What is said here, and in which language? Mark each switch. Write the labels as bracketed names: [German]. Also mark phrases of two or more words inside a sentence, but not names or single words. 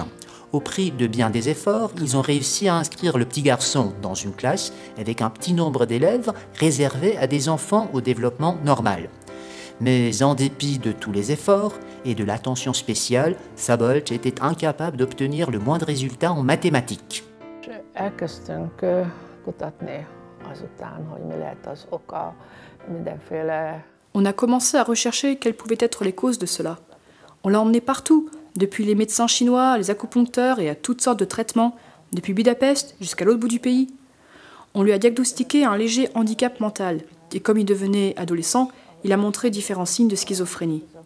[French] Au prix de bien des efforts, ils ont réussi à inscrire le petit garçon dans une classe avec un petit nombre d'élèves réservés à des enfants au développement normal. Mais en dépit de tous les efforts et de l'attention spéciale, Szabolcs était incapable d'obtenir le moindre résultat en mathématiques. [Hungarian] Elkezdtünk kutatni azután, hogy mi lehet az oka mindenféle. [French] On a commencé à rechercher quelles pouvaient être les causes de cela. On l'a emmené partout, depuis les médecins chinois, les acupuncteurs et à toutes sortes de traitements, depuis Budapest jusqu'à l'autre bout du pays. On lui a diagnostiqué un léger handicap mental, et comme il devenait adolescent, il a montré différents signes de schizophrénie.